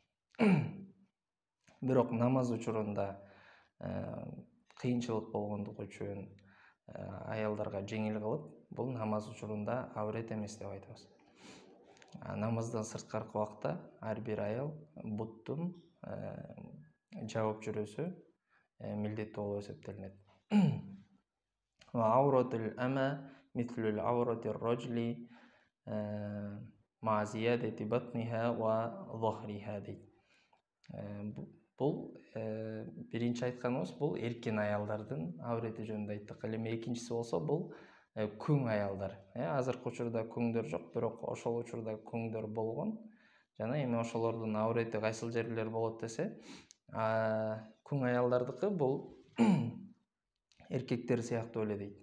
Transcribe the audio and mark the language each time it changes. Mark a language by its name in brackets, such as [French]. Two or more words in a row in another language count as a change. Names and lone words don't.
[Kyrgyz] Бирок намаз учурунда кыйынчылык болгондугу үчүн аялдарга жеңил кылып, бул намаз учурунда аурет эмес деп айтабыз. Намаздан сырткаркы убакта ар бир аял буттун жабып жүрүүсү милдеттүү болуп эсептелинет. [Arabic] وعورة الأمة مثل عورة الرجل مع زيادة بطنها وظهرها дейт. [Kyrgyz] Бул биринчи айтканыбыз бул эркин аялдардын аурети жөнүндө айттык. Эми экинчиси болсо бул күң аялдар. Азыркы учурда күңдөр жок, бирок ошол учурда күңдөр болгон. Жана эми ошолордун аурети кайсыл жерлер болот десе, күң аялдардыкы бул эркектер сыяктуу эле дейт.